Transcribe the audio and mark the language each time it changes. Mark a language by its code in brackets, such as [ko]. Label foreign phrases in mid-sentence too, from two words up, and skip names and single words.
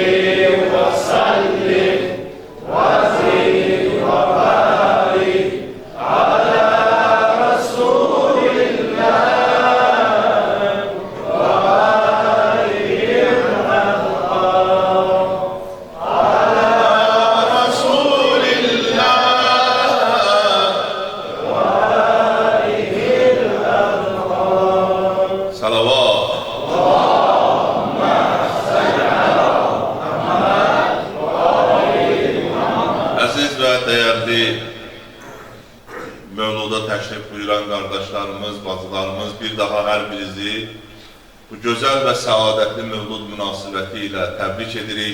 [ar] وسلم وزد وبارك على رسول الله وآله الأطهار على رسول الله وآله الأطهار صلوات [az] Əziz və dəyərli Mövluda təşrif buyuran qardaşlarımız, bacılarımız, bir daha hər birinizi bu gözəl və səadətli Mövlud münasibəti ilə təbrik edirik.